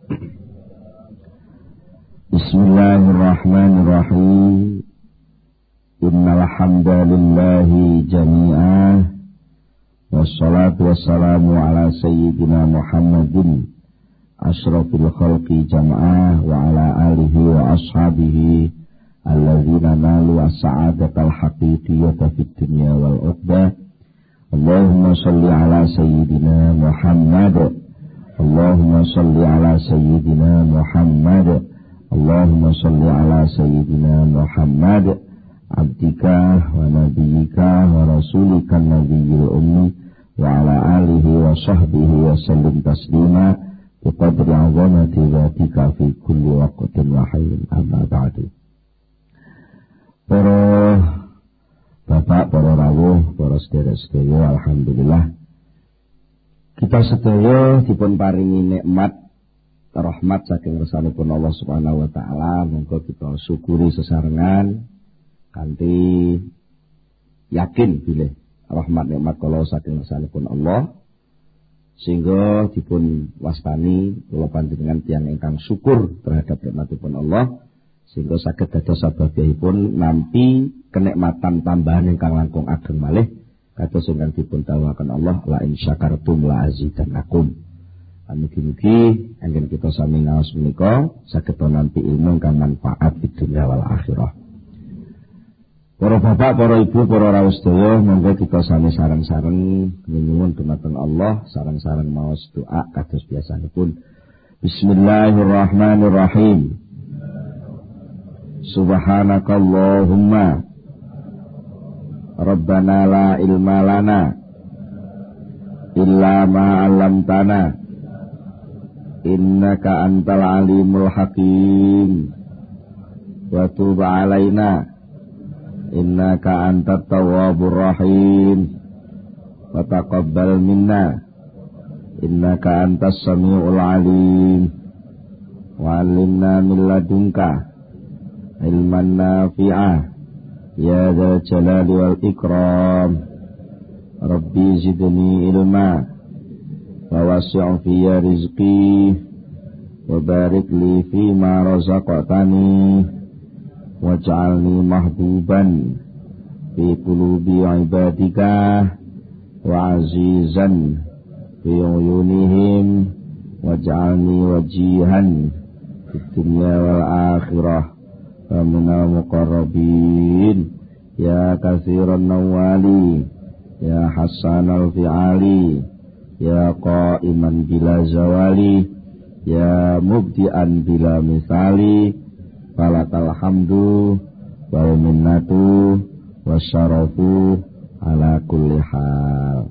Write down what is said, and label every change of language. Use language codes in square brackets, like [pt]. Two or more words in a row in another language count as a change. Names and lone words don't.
[ar] بسم الله الرحمن الرحيم. إن الحمد لله جميعه. والصلاة والسلام على سيدنا محمد أشرف الخلق جمعه وعلى آله وأصحابه الذين نالوا السعادة الحقيقية في الدنيا والعقبى. اللهم صل على سيدنا محمد. اللهم صل على سيدنا محمد. اللهم صل على سيدنا محمد عبدك ونبيك ورسولك النبي الأمي وعلى آله وصحبه وسلم تسليما بقدر عظمة ذاتك في كل وقت وحين أما بعد. [jv] Para Bapak, para rawuh, para sedherek-sedherek, alhamdulillah kita sedaya dipun paringi nikmat rahmat saking ngersanipun Allah [ar] سبحانه وتعالى. [jv] Monggo kita syukuri sesarengan kanthi yakin bilih rahmat nikmat kala saking ngersanipun Allah, sehingga dipun wastani kula panjenengan tiyang ingkang syukur terhadap nikmatipun Allah, sehingga saged dados sababipun nampi kenikmatan tambahan ingkang langkung ageng malih kados ingkang dipun dawuhaken Allah, [ar] لئن شكرتم لأزيدنكم. [jv] Mugi-mugi anggen kita sami ngaos menika saged nampi ilmu ingkang manfaat di dunia wal akhirah. Para bapak, para ibu, para rawuh sedaya, monggo kita sami sareng-sareng nyuwun dumateng Allah, sareng-sareng maos doa kados biasanipun. [ar] بسم الله الرحمن الرحيم. سبحانك اللهم ربنا لا علم لنا إلا ما علمتنا إنك أنت العليم الحكيم وتب علينا إنك أنت التواب الرحيم وتقبل منا إنك أنت السميع العليم وعلمنا من لدنك علما نافعا يا ذا الجلال والإكرام. رب زدني علما ووسع في رزقي وبارك لي فيما رزقتني واجعلني محبوبا في قلوب عبادك وعزيزا في عيونهم واجعلني وجيها في الدنيا والآخرة من المقربين يا كثير النوال يا حسن الفعال يا قائما بلا زوال يا مبدئا بلا مثال فلك الحمد والمنة والشرف على كل حال.